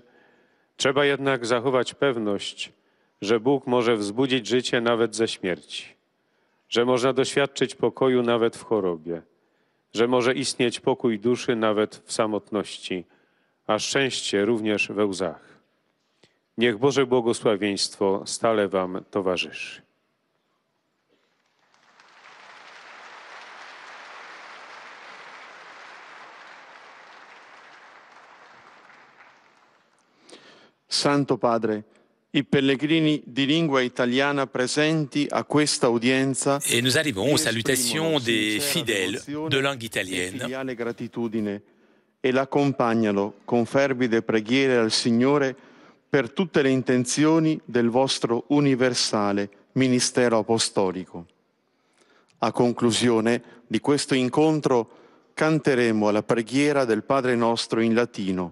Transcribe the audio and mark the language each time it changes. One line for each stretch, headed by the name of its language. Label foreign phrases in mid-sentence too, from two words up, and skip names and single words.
Polish: Trzeba jednak zachować pewność, że Bóg może wzbudzić życie nawet ze śmierci, że można doświadczyć pokoju nawet w chorobie, że może istnieć pokój duszy nawet w samotności, a szczęście również we łzach. Niech Boże błogosławieństwo stale Wam towarzyszy.
Italian: Santo Padre, i pellegrini di lingua italiana presenti a questa udienza.
French: Et nous arrivons aux salutations des fidèles de langue italienne.
Italian: Filiale gratitudine e l'accompagnano con fervide preghiere al Signore per tutte le intenzioni del vostro universale ministero apostolico. A conclusione di questo incontro canteremo la preghiera del Padre nostro in latino.